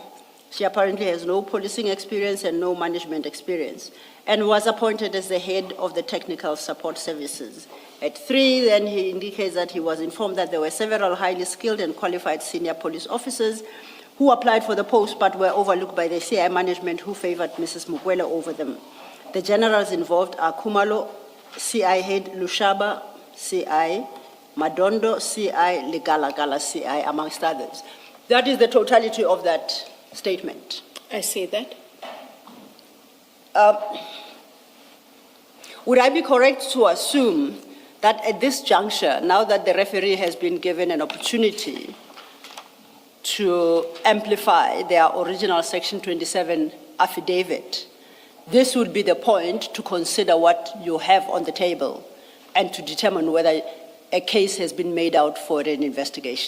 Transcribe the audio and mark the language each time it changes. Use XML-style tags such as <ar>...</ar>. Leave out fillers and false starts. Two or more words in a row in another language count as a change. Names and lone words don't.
<en>She apparently has no policing experience and no management experience, and was appointed as the head of the technical support services. At 3, then he indicates that he was informed that there were several highly skilled and qualified senior police officers who applied for the post but were overlooked by the CI management, who favored Mrs. Mukwele over them. The generals involved are Kumalo, CI head, Lushaba, CI, Madondo, CI, Legalagala, CI, amongst others. That is the totality of that statement. I say that. Would I be correct to assume that at this juncture, now that the referee has been given an opportunity to amplify their original Section 27 affidavit, this would be the point to consider what you have on the table and to determine whether a case has been made out for an investigation?</en>